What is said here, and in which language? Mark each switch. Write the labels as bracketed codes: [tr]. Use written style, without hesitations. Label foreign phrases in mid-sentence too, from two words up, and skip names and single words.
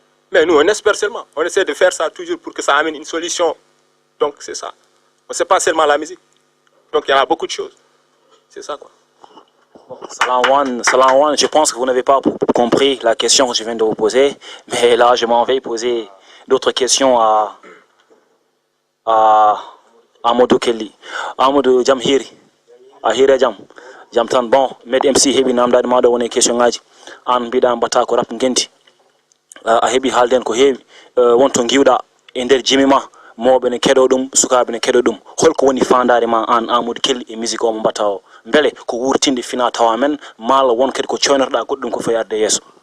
[fr] Mais nous, on espère seulement. On essaie de faire ça toujours pour que ça amène une solution. Donc c'est ça. Ce n'est pas seulement la musique. Donc il y en a beaucoup de choses. C'est ça, quoi. Bon, Salam One, je pense que vous n'avez pas compris la question que je viens de vous poser. Mais là, je m'en vais poser d'autres questions à Amadou Kelly. [ff] Amadou jam hiri a hira jam tan bon MedMC hebi namdade ma do woni question ngaji an biɗa mbata ko rap genti a hebi halden ko heewi wonto giwɗa e nder jimi ma mawɓe ne keɗo ɗum sukaɓe ne keɗo ɗum holko woni fandare ma an Amadou Kelly e musique o mo mbatta o beele ko wurtinde fina tawa men malla won kadi ko coynotoɗa goɗɗum ko foyi arde yeeso?